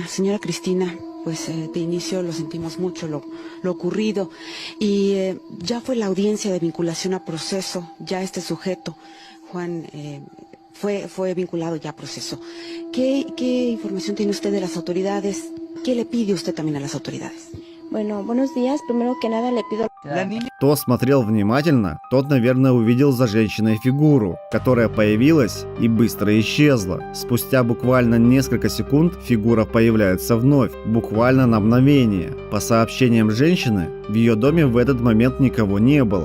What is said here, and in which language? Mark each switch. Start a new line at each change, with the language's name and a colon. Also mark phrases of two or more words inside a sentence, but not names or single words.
Spanish: Señora Cristina, pues de inicio lo sentimos mucho lo ocurrido y ya fue la audiencia de vinculación a proceso, ya este sujeto, Juan... Fue vinculado ya a proceso. ¿Qué información tiene usted de las autoridades? ¿Qué le pide usted también a las autoridades? Bueno, buenos días. Primero que nada le pido...
Russian: Кто смотрел внимательно, тот, наверное, увидел за женщиной фигуру, которая появилась и быстро исчезла. Спустя буквально несколько секунд фигура появляется вновь, буквально на мгновение. По сообщениям женщины, в ее доме в этот момент никого не было.